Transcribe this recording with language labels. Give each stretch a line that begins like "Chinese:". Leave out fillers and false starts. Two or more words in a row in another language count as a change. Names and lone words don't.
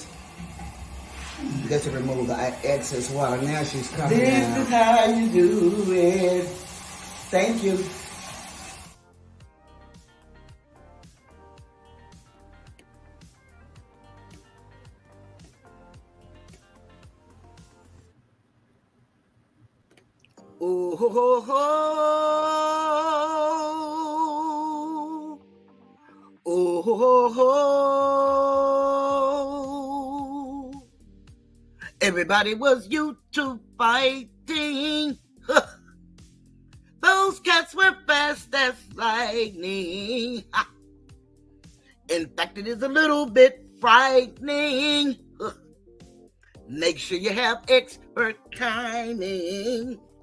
English: You got to remove the excess water. Now she's coming This out. is how you do it. Thank you. Oh, ho, ho, ho. Oh, ho, ho, ho. Everybody was YouTube fighting. Those cats were fast as lightning. In fact, it is a little bit frightening. Make sure you have expert timing.